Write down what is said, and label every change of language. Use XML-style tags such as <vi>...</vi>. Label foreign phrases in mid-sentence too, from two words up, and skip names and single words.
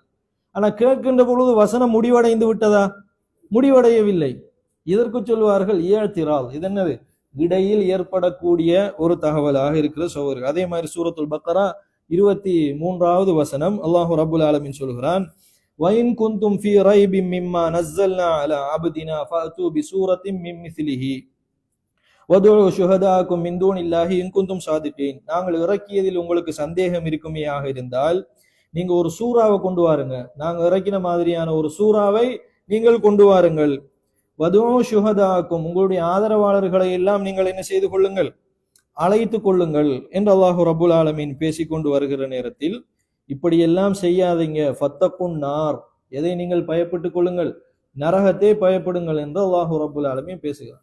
<ta>ஆனா கேட்கின்ற பொழுது வசனம் முடிவடைந்து விட்டதா? முடிவடையவில்லை. இதற்கு சொல்வார்கள் இஅ்திரால். இது என்னது? இடையில் ஏற்படக்கூடிய ஒரு தகவலாக இருக்கிற சகோதரர்கள். அதே மாதிரி சூரத்துல் பக்கரா 23வது வசனம்</ta> <ar>الله رب العالمين</ar> <ta>சொல்கிறான்,</ta> <ar>وَإِن كُنتُمْ فِي رَيْبٍ مِّمَّا نَزَّلْنَا عَلَى عَبْدِنَا فَأْتُوا بِسُورَةٍ مِّن مِّثْلِهِ وَادْعُوا شُهَدَاءَكُم مِّن دُونِ اللَّهِ إِن كُنتُمْ صَادِقِينَ.</ar> <ta>நாங்கள் இறக்கியதில் உங்களுக்கு சந்தேகம் இருக்குமேயாக இருந்தால் நீங்க ஒரு சூறாவை கொண்டு வாருங்க, நாங்க இறக்கின மாதிரியான ஒரு சூறாவை நீங்கள் கொண்டு வாருங்கள்.</ta> <ar>وادعوا شهداءكم,</ar> <ta>உங்களுடைய ஆதரவாளர்களை எல்லாம் நீங்கள் என்ன செய்து கொள்ளுங்கள், அழைத்து கொள்ளுங்கள் என்று</ta> <ar>الله رب العالمين</ar> <ta>பேசிக்கொண்டு வருகிற நேரத்தில் இப்படியெல்லாம் செய்யாதீங்க,</ta> <ar>فاتقوا النار,</ar> <ta>எதை நீங்கள் பயப்பட்டுக் கொள்ளுங்கள், நரகத்தை பயப்படுங்கள் என்று</ta> <ar>الله رب العالمين</ar> <ta>பேசுகிறார்.</ta>